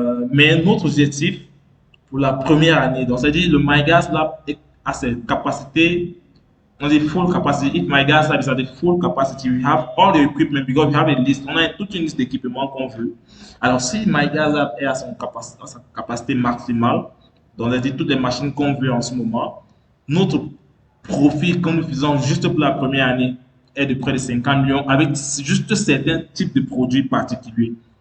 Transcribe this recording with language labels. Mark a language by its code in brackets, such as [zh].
[fr] Mais notre objectif pour la première année, donc c'est-à-dire le MyGas Lab a ses capacités on dit [en] full capacity. If my gas lab is at the full capacity, we have all the equipment because we have a list. [fr] On a toute une liste d'équipements qu'on veut. Alors, si my gas lab est à sa capacité maximale, donc on dit toutes les machines qu'on veut en ce moment, notre profit que nous faisons juste pour la première année est de près de 50 millions avec juste certains types de produits particuliers.